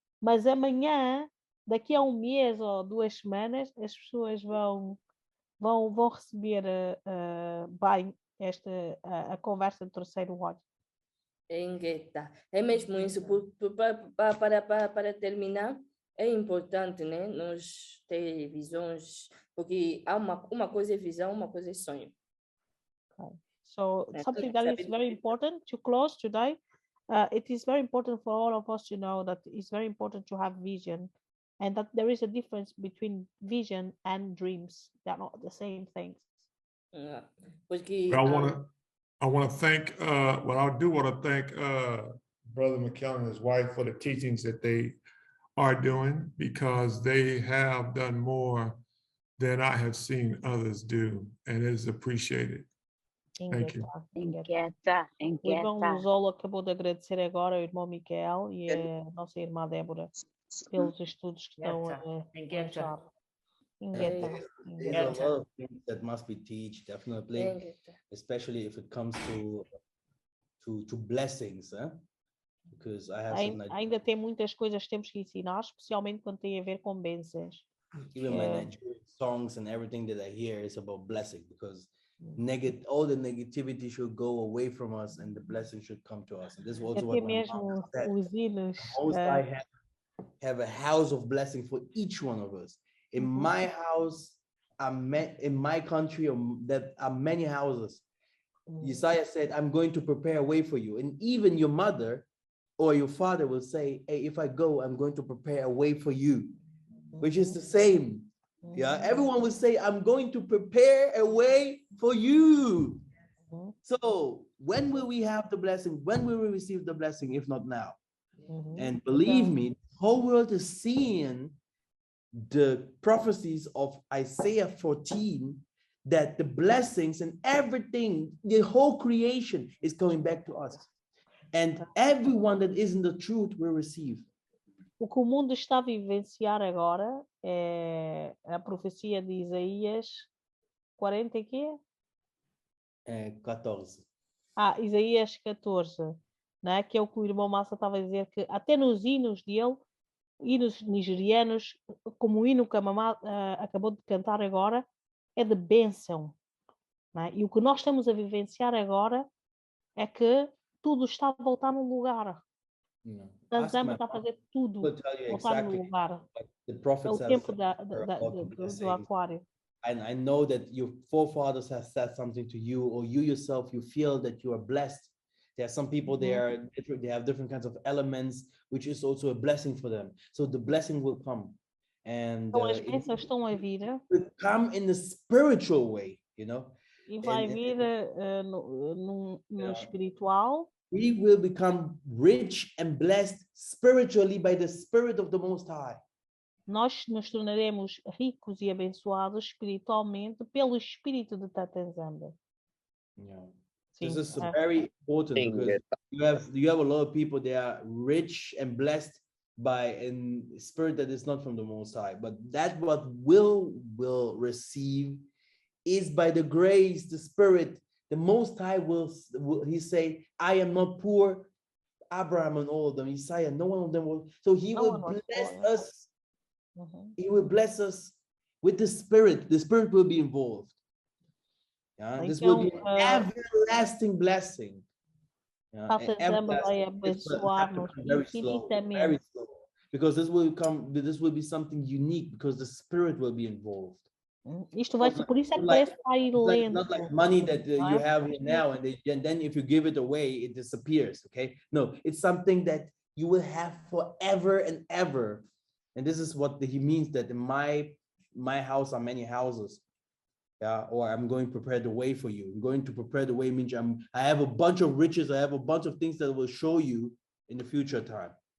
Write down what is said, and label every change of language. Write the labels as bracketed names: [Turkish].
[Portuguese] Mas amanhã, daqui a um mês ou 2 semanas, as pessoas vão receber bem a conversa do terceiro olho. É mesmo isso. Para terminar, é importante, né, nós ter visões, porque há uma coisa é visão, uma coisa é sonho. [English] So something that is very important to close today. It is very important for all of us to know that it's very important to have vision, and that there is a difference between vision and dreams. They are not the same things. I want to thank. I do want to thank Brother Mikhael and his wife for the teachings that they are doing, because they have done more than I have seen others do, and it is appreciated. Thank you. [Portuguese] O irmão Luzolo acabou de agradecer agora ao irmão Mikhael e a nossa irmã Débora pelos estudos que estão a deixar. [English] There's a lot of things that must be taught, definitely, especially if it comes to blessings, because I have [Portuguese] ainda tem muitas coisas que temos que ensinar, especialmente quando tem a ver com bênçãos. [English] Even my Nigerian songs and everything that I hear is about blessing, because all the negativity should go away from us and the blessing should come to us. And this is also what my mom said. Most I have a house of blessing for each one of us. In my house, in my country, that are many houses. Yissa'Yah said, I'm going to prepare a way for you. And even your mother or your father will say, hey, if I go, I'm going to prepare a way for you, which is the same. Yeah, everyone will say, I'm going to prepare a way for you. So when will we have the blessing? When will we receive the blessing, if not now? And believe me, the whole world is seeing the prophecies of Isaiah 14, that the blessings and everything, the whole creation is coming back to us. And everyone that is in the truth will receive. [Portuguese] O que o mundo está a vivenciar agora é a profecia de Isaías 40 e quê? 14. Isaías 14, né? Que é o que o irmão Massa estava a dizer, que até nos hinos dele, hinos nigerianos, como o hino que a mamá acabou de cantar agora, é de bênção. Né? E o que nós estamos a vivenciar agora é que tudo está a voltar no lugar. Yah Nzambe está a fazer tudo voltar no lugar. É o tempo do aquário. [English] And I know that your forefathers have said something to you, or you yourself, you feel that you are blessed. There are some people, they have different kinds of elements, which is also a blessing for them. So the blessing will come. And [Portuguese] Então as bênçãos estão a vir. [English] Will come in the spiritual way, you know. [Portuguese] E vai vir no espiritual. [English] We will become rich and blessed spiritually by the Spirit of the Most High. [Portuguese] Nós nos tornaremos ricos e abençoados espiritualmente pelo Espírito de Tata Nzambe. [English] Yeah. This is very important because you have a lot of people, they are rich and blessed by a spirit that is not from the Most High, but that what will receive is by the grace, the Spirit. The Most High will he say, I am not poor, Abraham and all of them, Yissa'Yah, no one of them will. So he will bless us. He will bless us with the Spirit. The Spirit will be involved. Yeah, this will be an everlasting blessing. [Portuguese] Tata Nzambe vai abençoar-nos [English] very slow, because this will be something unique because the Spirit will be involved. [Portuguese] Isto vai ser, por isso é que parece que vai lento. [English] Not like money that you have here now, and then if you give it away, it disappears. Okay, no, it's something that you will have forever and ever. And this is what he means, that in my house are many houses. Yeah, or I'm going to prepare the way for you. I'm going to prepare the way means I have a bunch of riches. I have a bunch of things that will show you in the future time.